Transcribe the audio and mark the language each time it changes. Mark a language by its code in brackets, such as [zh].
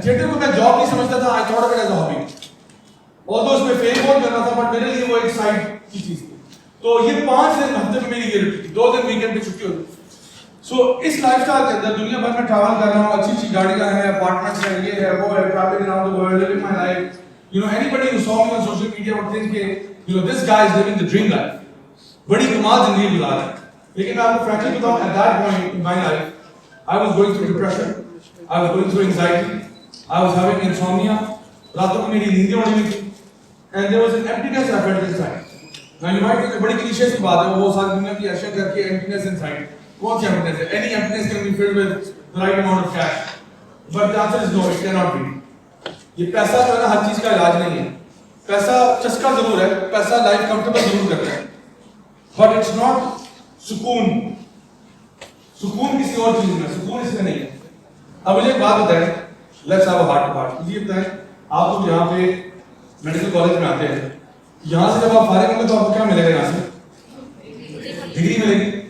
[ur] Theatre کو میں job نہیں سمجھتا تھا, [en] I thought of it as a hobby. [ur] آلدو اس میں فیم بہت کرنا تھا بٹ میرے لیے وہ ایک سائڈ کی چیز تھی. تو یہ 5 دن ہفتے میں میری یہ روٹین تھی, 2 دن ویکینڈ پہ چھٹی ہوتی. سو اس لائف اسٹائل کے اندر دنیا بھر میں ٹریول کر رہا ہوں, اچھی اچھی گاڑیاں ہیں, اپارٹمنٹس ہیں, یہ ہے وہ ہے, [en] Travelling around the world, living my life. You know, anybody who saw me on social media would think [ur] کہ [en] this guy is living the dream life. [ur] بڑی کمال زندگی گزار رہا ہے. لیکن میں آپ کو [en] frankly [ur] بتاؤں, [en] at that point in my life, I was going through depression, I was going through anxiety, I was having insomnia. [ur] راتوں کو میری نیندیں اڑی ہوئی تھی, [en] and there was an emptiness I felt inside. Now you might think [ur] بڑی cliché سی بات ہے, وہ ساری دنیا کی اشیاء کر کے [en] emptiness inside. [ur] کون سی [en] emptiness ہے؟ Any emptiness can be filled with the right amount of cash. But the answer is no, it cannot be. [ur] یہ پیسہ جو ہے نا ہر چیز کا علاج نہیں ہے. پیسہ چسکا ضرور ہے, پیسہ لائف کمفرٹیبل ضرور کرتا ہے, [en] but it's not [ur] سکون. سکون کسی اور چیز میں, سکون اس میں نہیں ہے. اب مجھے ایک بات بتائیں, [en] Let's have a heart to heart. [ur] مجھے بتائیں, آپ لوگ یہاں پہ میڈیکل کالج میں آتے ہیں, یہاں سے جب آپ فارغ ہوں گے تو آپ کو کیا ملے گا؟ یہاں سے ڈگری ملے گی.